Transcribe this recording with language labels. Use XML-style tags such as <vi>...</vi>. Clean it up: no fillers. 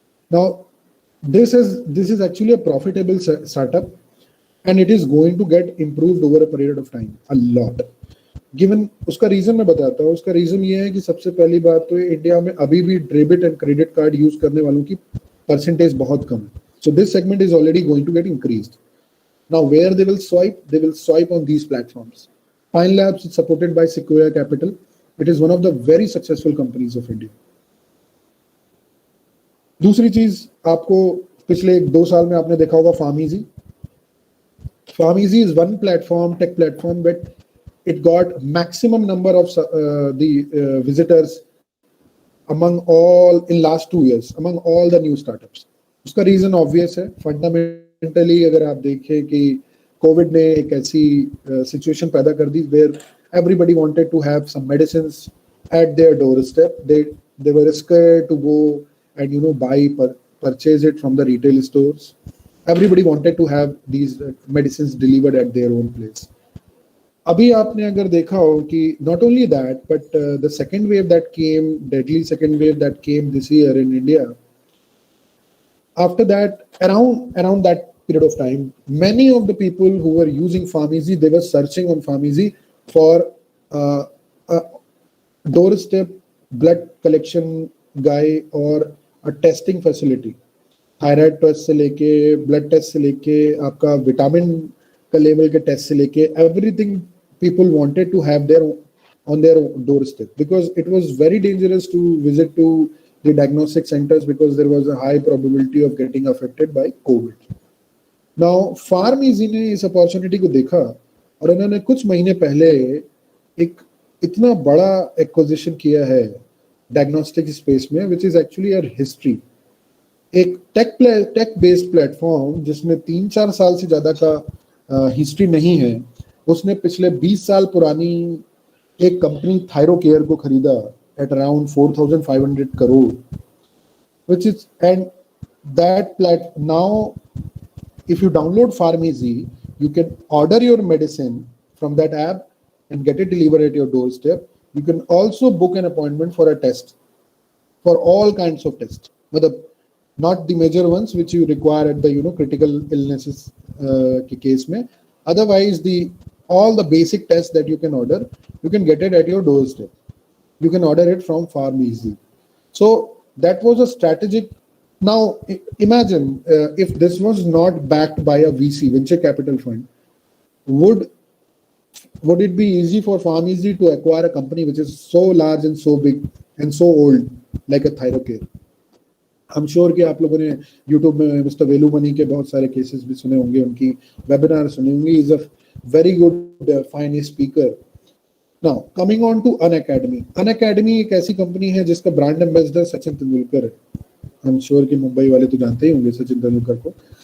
<en>Now this is actually a profitable startup, and it is going to get improved over a period of time a lot.</en> <hi>Given उसका reason मैं बताता हूँ. उसका reason ये है कि सबसे पहली बात तो इंडिया में अभी भी debit and credit card use करने वालों की परसेंटेज बहुत कम है.</hi> <en>So this segment is already going to get increased. Now where they will swipe on these platforms. Pine Labs is supported by Sequoia Capital. It is one of the very successful companies of India.</en> <hi>दूसरी चीज आपको पिछले 2 साल में आपने देखा होगा PharmEasy.</hi> <en>PharmEasy is one platform, tech platform, but it got maximum number of the visitors among all in last 2 years among all the new startups.</en> <hi>उसका रीजन ऑब्वियस है. फंडामेंटली अगर आप देखें कि कोविड ने एक ऐसी सिचुएशन पैदा कर दी</hi> <en>where everybody wanted to have some medicines at their doorstep. They were scared to go and purchase it from the retail stores. Everybody wanted to have these medicines delivered at their own place.</en> <hi>अभी आपने अगर देखा हो कि</hi> <en>not only that, but the second wave that came, deadly second wave that came this year in India, after that, around that period of time, many of the people who were using pharmacy, they were searching on pharmacy for a doorstep blood collection guy or a testing facility.</en> <hi>Thyroid test से लेके</hi> <en>Blood test से लेके आपका विटामिन का लेवल के टेस्ट से लेके everything people wanted to have on their doorstep, because it was very dangerous to visit to the diagnostic centers because there was a high probability of getting affected by COVID.</en> <hi>Now, PharmEasy ने इस opportunity को देखा और उन्होंने कुछ महीने पहले एक इतना बड़ा एक्विजिशन किया है डायग्नोस्टिक स्पेस में,</hi> <en>which is actually a history.</en> <hi>एक टेक बेस्ड प्लेटफॉर्म जिसमें 3-4 साल से ज्यादा का हिस्ट्री नहीं है, उसने पिछले 20 साल पुरानी एक कंपनी थायरोकेयर को खरीदा at around 4,500 crore,</hi> <en>which is, and that now if you download PharmEasy, you can order your medicine from that app and get it delivered at your doorstep. You can also book an appointment for a test, for all kinds of tests, not the major ones which you require at the critical illnesses case mein. Otherwise, all the basic tests that you can order, you can get it at your doorstep. You can order it from PharmEasy. So that was a strategic. Now imagine if this was not backed by a VC, venture capital fund, would it be easy for PharmEasy to acquire a company which is so large and so big and so old like a Thyrocare? I'm sure</en> <hi>कि आप लोगों ने YouTube में mister वेलू money के बहुत सारे cases भी सुने होंगे, उनकी वेबिनार सुने होंगे.</hi> <en>He's a very good fine speaker. Now coming on to Unacademy.</en> <hi>Unacademy एक ऐसी कंपनी है जिसका ब्रांड एम्बेसडर सचिन तेंदुलकर है.</hi> <en>I'm sure</en> <hi>कि मुंबई वाले तो जानते ही होंगे सचिन तेंदुलकर को.</hi>